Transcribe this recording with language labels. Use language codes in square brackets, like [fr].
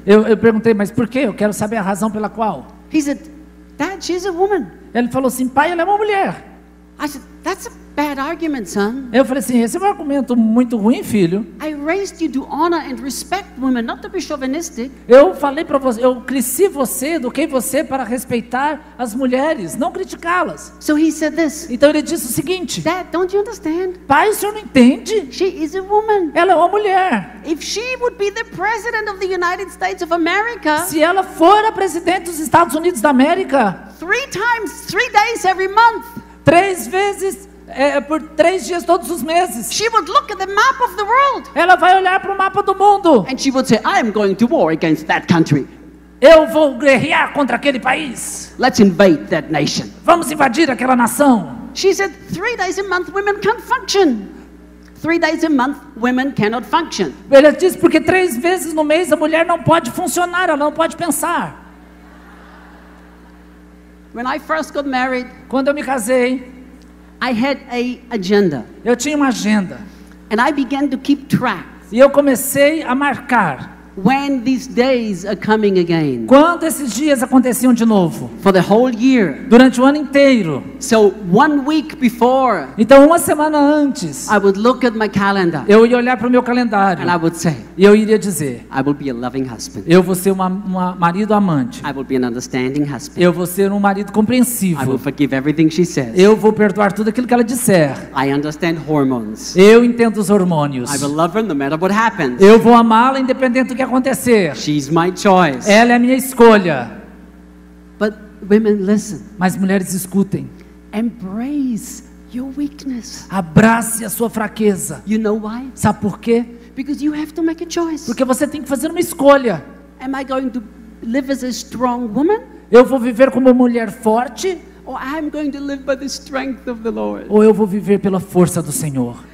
[pt] Eu perguntei: mas por quê? Eu quero saber a razão pela qual. [en] He said, Dad, she's a woman. [pt] Ele falou assim: pai, ela é uma mulher. [en] I said, that's a bad argument, son. [pt] Eu falei assim: esse é um argumento muito ruim, filho. [en] I raised you to honor and respect women, not to be chauvinistic. [pt] Eu falei para você, eu cresci você, eduquei você para respeitar as mulheres, não criticá-las. [en] So he said this, [pt] Então ele disse o seguinte: [en] Dad, don't you understand? [pt] pai, o senhor não entende? [en] She is a woman. [pt] Ela é uma mulher. [en] If she would be the president of the United States of America, [pt] Se ela for a presidente dos Estados Unidos da América, [en] 3 days every month, [pt] 3 vezes, por 3 dias todos os meses, [en] she would look at the map of the world [pt] ela vai olhar para o mapa do mundo. [en] and she would say, I am going to war against that country. [pt] Eu vou guerrear contra aquele país. [en] Let's invade that nation. [pt] Vamos invadir aquela nação. [en] She said, 3 days a month women can't function. 3 days a month women cannot function. [pt] Ele disse porque 3 vezes no mês a mulher não pode funcionar, ela não pode pensar. [en] When I first got married, [pt] Quando eu me casei, [en] I had a agenda, [pt] eu tinha uma agenda. [en] and I began to keep track [pt] E eu comecei a marcar [en] when these days are coming again [pt] quando esses dias aconteciam de novo, [en] for the whole year. [pt] durante o ano inteiro. [en] So 1 week before, [pt] Então, uma semana antes, [en] I would look at my calendar [pt] eu ia olhar para o meu calendário [en] and I would say, [pt] e eu iria dizer: [en] I will be a loving husband. [pt] eu vou ser um marido amante, [en] I will be an understanding husband. [pt] eu vou ser um marido [en] I will [pt] compreensivo, [en] forgive everything she says. [pt] eu vou perdoar tudo aquilo que ela disser, [en] I understand hormones. [pt] eu entendo os hormônios, [en] I will love her no matter what happens. [pt] eu vou amá-la independente do que acontecer. [en] She's my choice. [pt] Ela é a minha escolha. [en] But women, listen. [pt] Mas mulheres, escutem. [en] Embrace your weakness. [pt] Abrace a sua fraqueza. [en] You know why? [pt] Sabe por quê? [en] Because you have to make a choice. [pt] Porque você tem que fazer uma escolha. [en] Am I going to live as a strong woman? [pt] Eu vou viver como uma mulher forte, [en] Or I'm going to live by the strength of the Lord? [pt] ou eu vou viver pela força do Senhor?